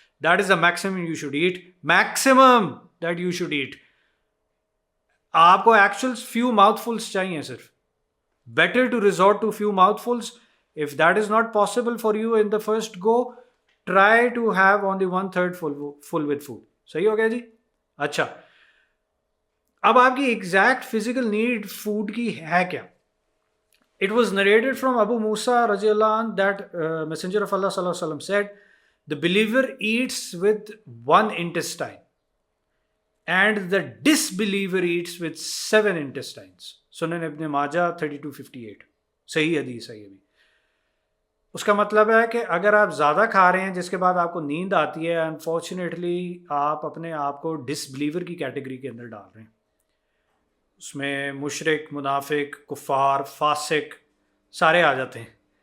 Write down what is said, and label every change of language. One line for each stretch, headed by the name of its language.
English: That is the maximum you should eat, maximum that you should eat.
Urdu: آپ کو
English: actual few mouthfuls
Urdu: چاہیے صرف.
English: Better to resort to few mouthfuls. If that is not possible for you in the first go, try to have only 1/3 full with food.
Urdu: صحیح ہو گیا جی؟ اچھا، اب آپ کی ایگزیکٹ فزیکل نیڈ فوڈ کی ہے کیا؟
English: It was narrated from Abu Musa رضی اللہ عنہ that Messenger of Allah صلی اللہ علیہ وسلم said, the believer eats with one intestine and the disbeliever eats with 7 intestines.
Urdu: سنن ابن ماجہ 3258. صحیح حدیث ہے یہ بھی. اس کا مطلب ہے کہ اگر آپ زیادہ کھا رہے ہیں جس کے بعد آپ کو نیند آتی ہے، انفارچونیٹلی آپ اپنے آپ کو ڈس بلیور کی کیٹیگری کے اندر ڈال رہے ہیں. اس میں مشرک، منافق، کفار، فاسق سارے آ جاتے ہیں.